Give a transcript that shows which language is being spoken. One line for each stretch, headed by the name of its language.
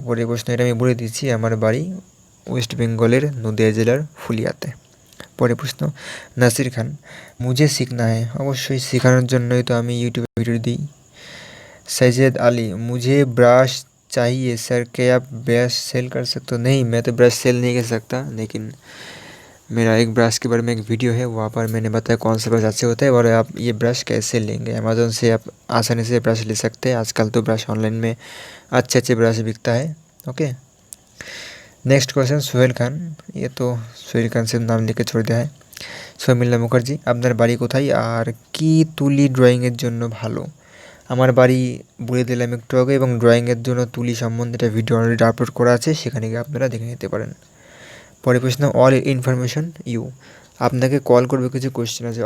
Bangla: পরের প্রশ্ন, এটা আমি বলে দিচ্ছি, আমার বাড়ি ওয়েস্ট বেঙ্গলের নদিয়া জেলার ফুলিয়াতে। পরের প্রশ্ন, নাসির খান,
Hindi: মুঝে सीखना है,
Bangla: অবশ্যই শেখানোর জন্যই তো আমি ইউটিউবে ভিডিও দিই।
Hindi: सैयद अली, मुझे ब्रश चाहिए सर, क्या आप ब्रश सेल कर सकते हो? नहीं, मैं तो ब्रश सेल नहीं कर सकता, लेकिन मेरा एक ब्रश के बारे में एक वीडियो है, वहाँ पर मैंने बताया कौन सा ब्रश अच्छे होता है और आप ये ब्रश कैसे लेंगे। अमेज़न से आप आसानी से ब्रश ले सकते हैं, आजकल तो ब्रश ऑनलाइन में अच्छे ब्रश बिकता है। Okay. Next question, Sohail Khan, ये तो सोहेल खान से नाम लेके छोड़ दिया है,
Bangla: শর্মিলা মুখার্জি, আপনার বাড়ি কোথায় আর কি তুলি ড্রয়িংয়ের জন্য ভালো? আমার বাড়ি বলে দিলাম একটু আগে, এবং ড্রয়িংয়ের জন্য তুলি সম্বন্ধে একটা ভিডিও অলরেডি আপলোড করা আছে, সেখানে গিয়ে আপনারা দেখে নিতে পারেন। পরের প্রশ্ন, অল ইনফরমেশন ইউ, আপনাকে কল করবে, কিছু কোয়েশ্চেন আছে।